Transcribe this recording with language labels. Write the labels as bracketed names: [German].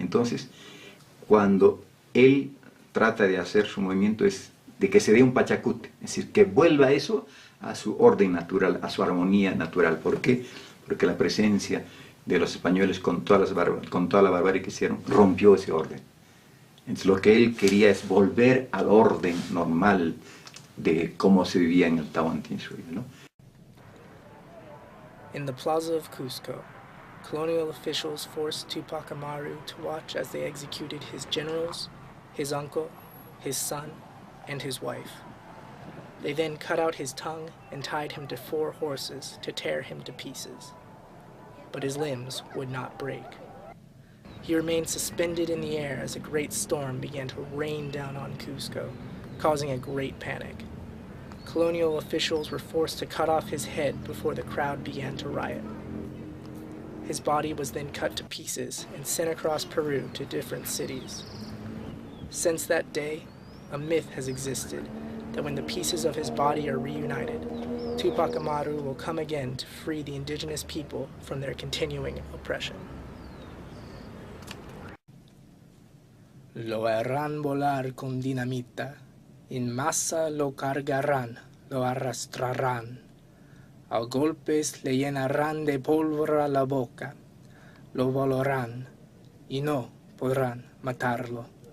[Spanish] Entonces, cuando él trata de hacer su movimiento es de que se dé un Pachacute, es decir, que vuelva eso a su orden natural, a su armonía natural. ¿Por qué? Porque la presencia de los españoles con toda la barbarie que hicieron rompió ese orden. Entonces lo que él quería es volver al orden normal de cómo se vivía en el Tahuantinsuyo, ¿no? [English] In the plaza of Cusco, colonial officials forced Tupac Amaru to watch as they executed his generals, his uncle, his son, and his wife. They then cut out his tongue and tied him to 4 horses to tear him to pieces. But his limbs would not break. He remained suspended in the air as a great storm began to rain down on Cusco, causing a great panic. Colonial officials were forced to cut off his head before the crowd began to riot. His body was then cut to pieces and sent across Peru to different cities. Since that day, a myth has existed that when the pieces of his body are reunited, Tupac Amaru will come again to free the indigenous people from their continuing oppression. [Spanish] Lo harán volar con dinamita, en masa lo cargarán, lo arrastrarán. A golpes le llenarán de pólvora la boca, lo volarán y no podrán matarlo.